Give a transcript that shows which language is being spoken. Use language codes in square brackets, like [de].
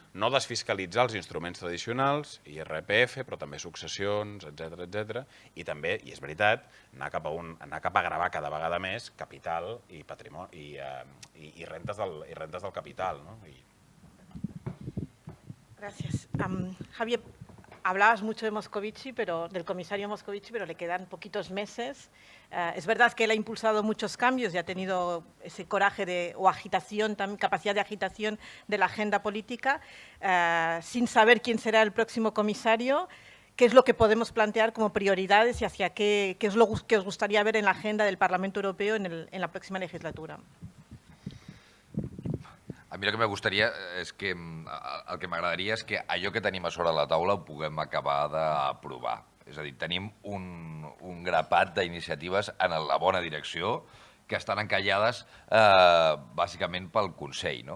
[ca] No desfiscalitzar els instruments tradicionals, IRPF, però també successions, etc. I també, i és veritat, anar cap a gravar cada vegada més capital i patrimoni i rentes del capital. [es] Gracias. Javier, hablabas mucho de Moscovici, del comisario Moscovici, pero le quedan poquitos meses. Es verdad que él ha impulsado muchos cambios y ha tenido ese coraje o agitación, capacidad de agitación de la agenda política. Sin saber quién será el próximo comisario, ¿qué es lo que podemos plantear como prioridades y hacia qué es lo que os gustaría ver en la agenda del Parlamento Europeo en la próxima legislatura? [ca] A mi el que m'agradaria és que allò que tenim a sobre la taula ho puguem acabar d'aprovar. És a dir, tenim un grapat d'iniciatives en la bona direcció que estan encallades bàsicament pel Consell.